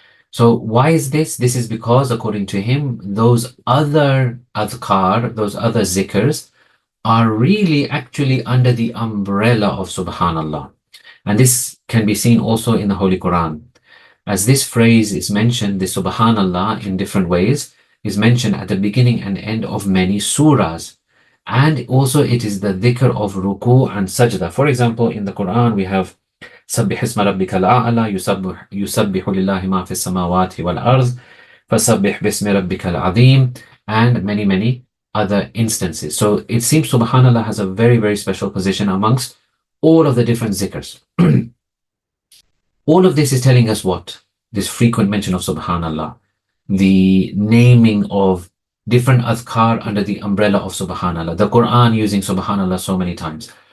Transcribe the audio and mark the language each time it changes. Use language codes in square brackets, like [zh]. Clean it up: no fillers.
[en] So why is this? This is because, according to him, those other adhkaar, those other zikrs, are really actually under the umbrella of Subhanallah. And this can be seen also in the Holy Quran. As this phrase is mentioned, the Subhanallah in different ways is mentioned at the beginning and end of many surahs. And also it is the dhikr of ruku and sajda. For example, in the Quran we have [ar] سبح اسم ربك الأعلى يسبح لله ما في السماوات والأرض فسبح باسم ربك العظيم, [en] and many other instances. So it seems Subhanallah has a very special position amongst all of the different zikrs. All of this is telling us what? This frequent mention of Subhanallah, the naming of different adhkar under the umbrella of Subhanallah, the Quran using Subhanallah so many times.